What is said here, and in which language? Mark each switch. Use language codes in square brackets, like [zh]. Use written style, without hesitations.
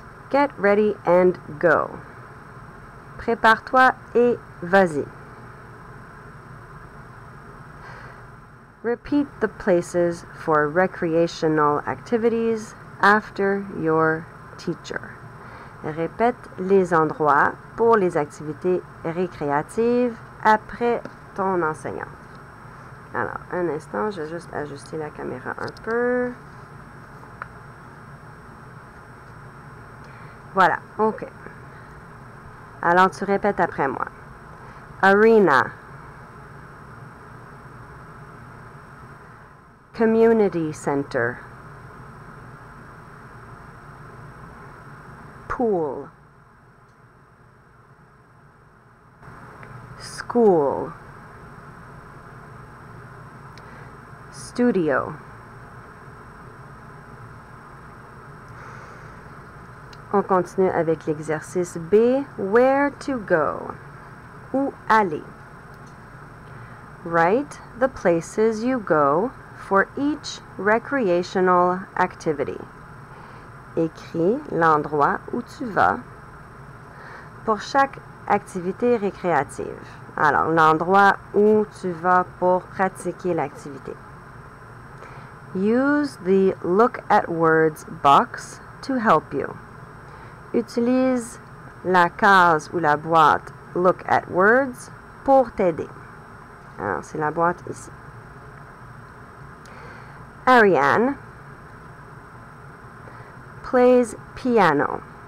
[en] Get ready and go. [fr] Prépare-toi et vas-y. [en] Repeat the places for recreational activities after your teacher. [fr] Répète les endroits pour les activités récréatives après ton enseignant. Alors, un instant, je vais juste ajuster la caméra un peu. Voilà, OK. Alors, tu répètes après moi. [en] Arena. Community Center. Pool. School. Studio. [fr] On continue avec l'exercice B. [en] Where to go. [fr] Où aller. [en] Write the places you go for each recreational activity. [fr] Écris l'endroit où tu vas pour chaque activité récréative. Alors, l'endroit où tu vas pour pratiquer l'activité. [en] Use the Look at Words box to help you. [fr] Utilise la case ou la boîte Look at Words pour t'aider. Alors, c'est la boîte ici. [en] Ariane plays piano.